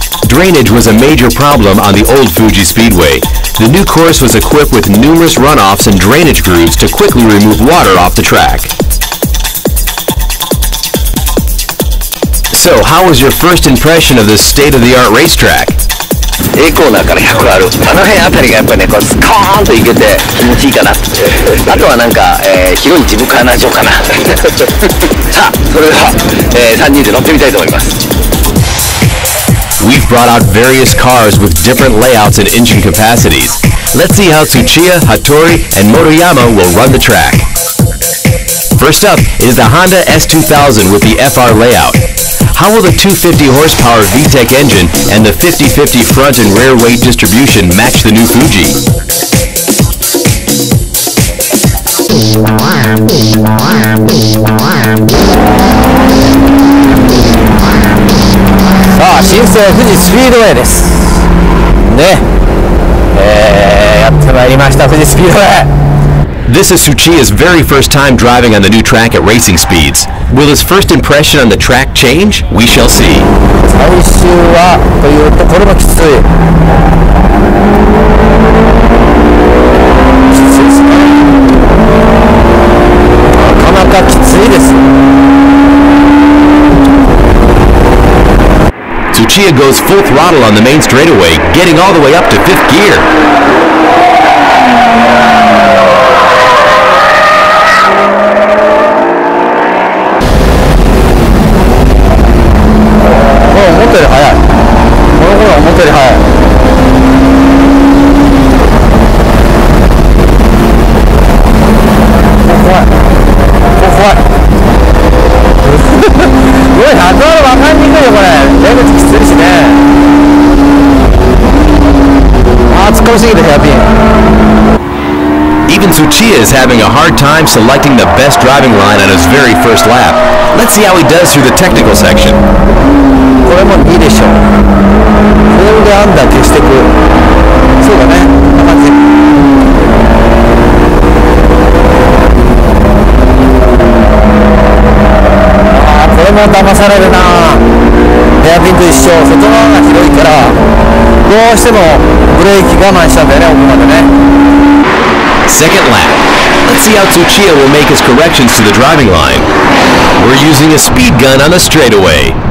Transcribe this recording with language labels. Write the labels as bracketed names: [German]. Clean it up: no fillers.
[English] Drainage was a major problem on the old Fuji Speedway. The new course was equipped with numerous runoffs and drainage grooves to quickly remove water off the track. So, how was your first impression of this state-of-the-art racetrack? [Japanese] A コーナーから100ある。あの辺あたりがやっぱりね、こうスコーンといけて気持ちいいかな。あとはなんか、広いジムカーナー場かな。さあ、それでは、3人で乗ってみたいと思います。 [English] We've brought out various cars with different layouts and engine capacities. Let's see how Tsuchiya, Hattori, and Motoyama will run the track. First up is the Honda S2000 with the FR layout. How will the 250 horsepower VTEC engine and the 50-50 front and rear weight distribution match the new Fuji? [Japanese] さあ、新生富士スピードウェイですね。やってまいりました、富士スピードウェイ。 [English] This is Tsuchiya's very first time driving on the new track at racing speeds. Will his first impression on the track change? We shall see. [Japanese] 最終はというとこれもきつい。きついですね。なかなかきついです。 [English] Tsuchiya goes full throttle on the main straightaway, getting all the way up to 5th gear. [Japanese] 思ったより速い。この頃は思ったより速い。怖い。怖い。これ100は分かんにくいよこれ。出口きついしね。あー、突っ込みすぎてヘアピン。 [English] Even Tsuchiya is having a hard time selecting the best driving line on his very first lap. Let's see how he does through the technical section. [Japanese] これもいいでしょう。これでアンダー消していく。そうだね。こんな感じ。ああ、これも騙されるな。ヘアピンと一緒。外側が広いから、どうしてもブレーキ我慢したんだよね、奥までね。 [English] Second lap. Let's see how Tsuchiya will make his corrections to the driving line. We're using a speed gun on the straightaway.